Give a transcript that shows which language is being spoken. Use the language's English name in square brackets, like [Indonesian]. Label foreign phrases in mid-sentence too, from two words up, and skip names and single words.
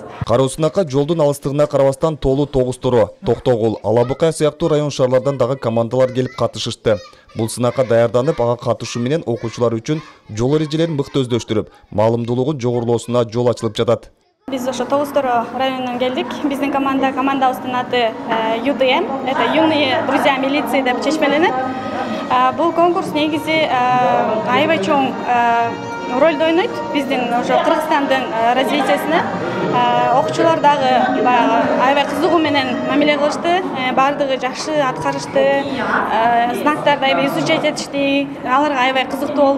[Kyrgyz] Кароо сынакка жолдун алыстыгына карабастан Тоолу Тогустуру, Токтогул, Алабыкай сыяктуу район шаарлардан дагы командалар келип катышышты. Бул сынакка даярданып, ага катышуу менен окуучулар үчүн жол эрежелерин мыкты өздөштүрүп, маалымдуулугун жогорулоосуна жол ачылып жатат. Биз ошо Тогустуру районунан келдик. Биздин командабыздын аты ЮДМ, [Russian] это юные друзья милиции [Kyrgyz] деп чечмеленет. Бул конкурс негизи аябай чоң ролду ойнойт биздин ошо Кыргызстандын развитиясына. Окуучулар дагы аябай кызыгуу менен мамиле кылышты, баардыгы жакшы аткарышты, знактарды аябай изучать этишти, аларга аябай кызыктуу болду.